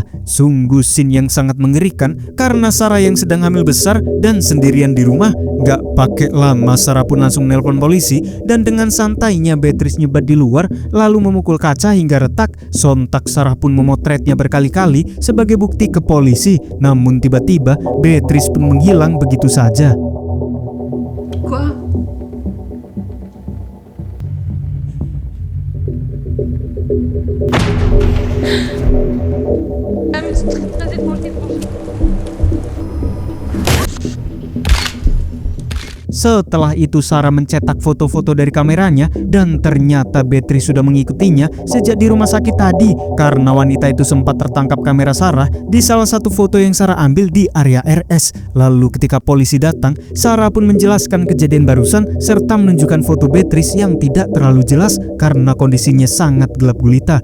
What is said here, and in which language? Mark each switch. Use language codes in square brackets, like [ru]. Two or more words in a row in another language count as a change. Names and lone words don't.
[id] Sungguh scene yang sangat mengerikan karena Sarah yang sedang hamil besar dan sendirian di rumah. Gak pakai lama Sarah pun langsung nelpon polisi dan dengan santainya Beatrice nyebat di luar lalu memukul kaca hingga retak. Sontak Sarah pun memotretnya berkali-kali sebagai bukti ke polisi. Namun tiba-tiba Beatrice pun menghilang begitu saja. [fr] Quoi? Ah mais c'est très étrange. [id] Setelah itu Sarah mencetak foto-foto dari kameranya dan ternyata Beatrice sudah mengikutinya sejak di rumah sakit tadi karena wanita itu sempat tertangkap kamera Sarah di salah satu foto yang Sarah ambil di area RS. Lalu ketika polisi datang, Sarah pun menjelaskan kejadian barusan serta menunjukkan foto Beatrice yang tidak terlalu jelas karena kondisinya sangat gelap gulita.